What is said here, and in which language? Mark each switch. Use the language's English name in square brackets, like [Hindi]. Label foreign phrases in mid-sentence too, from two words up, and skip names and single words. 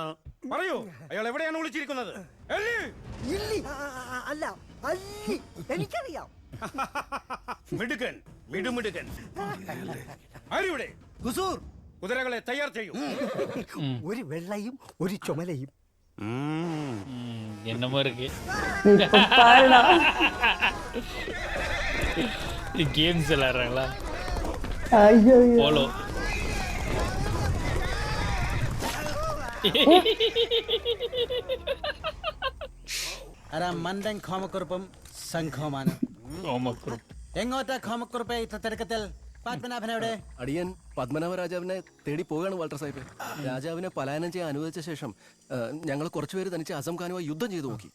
[Malayalam] പറയൂ, അയാൾ എവിടെയാണ് വിളിച്ചിരിക്കുന്നത്? അല്ല എനിക്കറിയാം. മിടുക്കൻ, മിടുമിടുക്കൻ. ആരിവിടെ? കുതിരകളെ തയ്യാർ ചെയ്യൂ. ഒരു വെള്ളയും ഒരു ചുമലയും. [Tamil] என்னமோ இருக்கு கேம்ஸ் விளையாடுறாங்களா? போலோ [Malayalam] മണ്ടൻ ഖോമക്കുറുപ്പും സംഘവുമാണ്. എങ്ങോട്ടാ ഖോമക്കുറുപ്പെ ഇത്ര തിരക്കത്തിൽ? പത്മനാഭനെവിടെ? അടിയൻ പത്മനാഭ രാജാവിനെ തേടി പോവുകയാണ് വാൾട്ടർ സാഹിബ്. രാജാവിനെ പലായനം ചെയ്യാൻ അനുവദിച്ച ശേഷം ഞങ്ങൾ കുറച്ചുപേര് തനിച്ച് അസം ഖാനുമായി യുദ്ധം ചെയ്തു നോക്കി.